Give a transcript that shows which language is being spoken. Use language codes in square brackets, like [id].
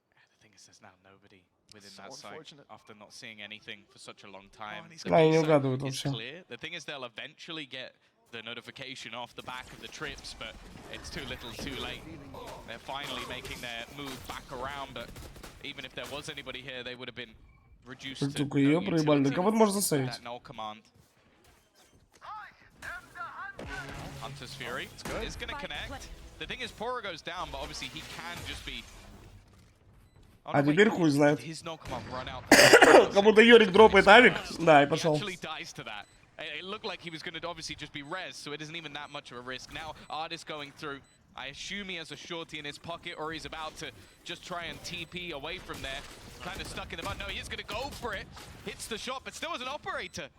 [en] The thing is, there's now nobody within that site after not seeing anything for such a long time. [ru] Да, я не угадываю вообще. [en] The thing is, they'll eventually get the notification off the back of the trips, but it's too little, too late. They're finally making their move back around, but even if there was anybody here, they would have been reduced to [ru] Только ее проебали, да кого-то можно засейвить. [en] Hunter's Fury is going to connect. The thing is, Poro goes down, but obviously he can just be. [ru] А теперь хуй знает. Как будто Йорик дропает авик. Да, и пошел. [en] It looked like he was going to obviously just be res, so it isn't even that much of a risk. Now, Artis going through. I assume he has a shorty in his pocket, or he's about to just try and TP away from there. Kind of stuck in the mud. No, he is going to go for it. Hits the shot, but still as an operator.